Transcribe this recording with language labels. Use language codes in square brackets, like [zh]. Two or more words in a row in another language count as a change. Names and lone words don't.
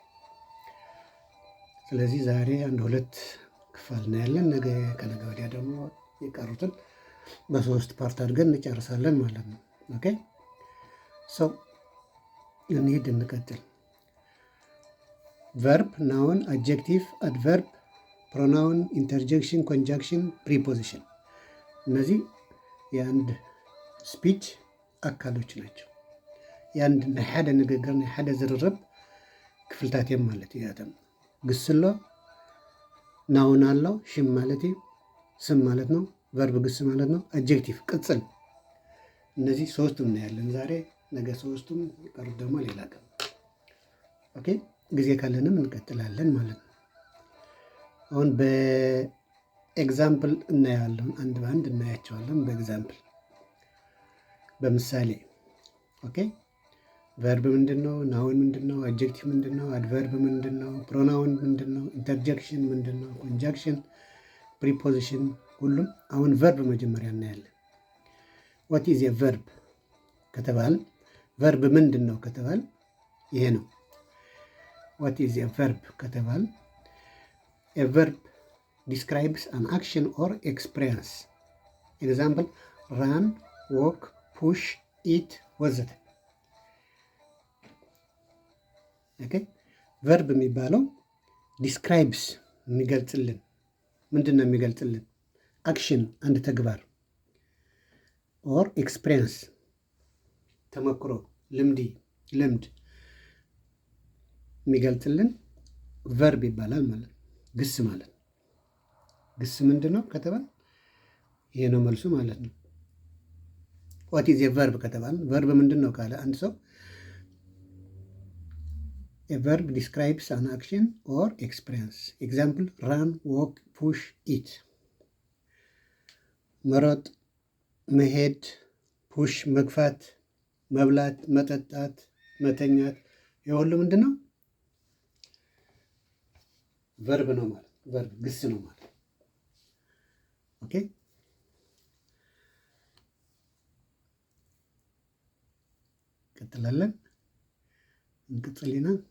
[am] ስለዚህ ዛሬ አንድ 2 ክፍል ነው ያለን። ነገ ከነገ ወዲያ ደግሞ የቀሩትን በ3 ፓርት አድርገን እንጨርሳለን ማለት ነው። ኦኬ ሰው እንሂድ እንቀጥል። [en] verb, noun, adjective, adverb, pronoun, interjection, conjunction, preposition [am] እነዚህ የአንድ ስፒች አካሎች ናቸው። የአንድ [ti] ሓደ ንግግር ሓደ ዝርርብ ክፍልታት እዮም ማለት እዩ። [am] ያተም ግስ [ti] ኣሎ፣ ናውን [am] አለው ሽም [ti] ማለት እዩ፣ [am] ስም ማለት ነው። ቨርብ ግስ ማለት ነው። አድጀክቲቭ ቅጽል። እነዚህ 3ቱም እናያለን ዛሬ። ነገ 3ቱም ይቀሩት ደግሞ ሌላ ቀን። ኦኬ ጊዜ ካለንም እንቀጥላለን ማለት ነው። አሁን በኤግዛምፕል እናያለን፣ አንድ በአንድ እናያቸዋለን በኤግዛምፕል በምሳሌ። ኦኬ ቨርብ ምንድነው? ናውን ምንድነው? አድጀክቲቭ ምንድነው? አድቨርብ ምንድነው? ፕሮናውን ምንድነው? ኢንተርጀክሽን ምንድነው? [en] conjunction, preposition [am] ሁሉም። አሁን ቨርብ መጀመሪያ እናያለን። [en] what is a [am] verb ከተባል ቨርብ ምንድነው ከተባል ይሄ ነው። [en] what is a verb [am] ከተባል [en] a verb describes an action or experience example run, walk, push, eat [am] ወዘተ። ኦኬ ቨርብ የሚባለው describes የሚገልጽልን ምንድነው? የሚገልጽልን አክሽን አንድ ተግባር [en] or experience [am] ተመክሮ ልምድ የሚገልጽልን ቨርብ ይባላል ማለት ነው። ግስ ማለት ነው። ግስ ምንድነው ከተባል ይሄ ነው መልሱ ማለት ነው። [en] what is a verb [am] ከተባል ቨርብ ምንድነው ካለ አንድ ሰው [en] a verb describes an action or experience example run, walk, push, eat [am] መሮጥ፣ መሄድ፣ ፑሽ መግፋት፣ መብላት፣ መጠጣት፣ መተኛት የሁሉ ምንድን ነው? ቨርብ ነው ማለት ቨርብ ግስ ነው ማለት። ኦኬ ቀጥላለን። እንቅጽልና